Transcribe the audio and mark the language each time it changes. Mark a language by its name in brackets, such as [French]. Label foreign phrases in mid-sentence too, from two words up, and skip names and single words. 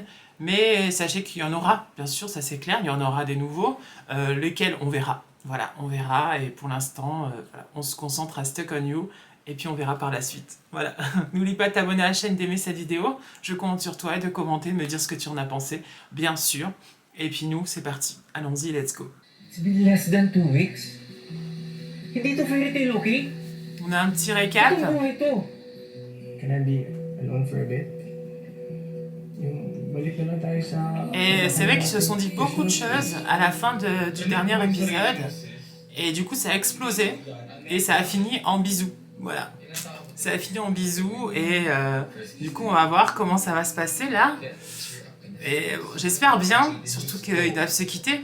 [French] Mais sachez qu'il y en aura, bien sûr, ça c'est clair, il y en aura des nouveaux, lesquels on verra. Voilà, on verra et pour l'instant, voilà, on se concentre à Stuck on You et puis on verra par la suite. Voilà. N'oublie pas de t'abonner à la chaîne, d'aimer cette vidéo. Je compte sur toi et de commenter, de me dire ce que tu en as pensé, bien sûr. Et puis nous, c'est parti. Allons-y, [English] let's go. It's been less than 2 weeks. [Filipino] Hindi ito [English] fairy tale, [Filipino] okay? [French] On a un petit récap. [Filipino] Ito mo ito. [English] Can I be alone for a bit? [Filipino] Yung balik na lang tayo sa... [French] Et c'est vrai qu'ils se sont dit beaucoup de choses à la fin du dernier épisode. Et du coup, ça a explosé. Et ça a fini en bisous. Voilà. Ça a fini en bisous. Et du coup, on va voir comment ça va se passer là. Et j'espère bien, surtout qu'ils doivent se quitter.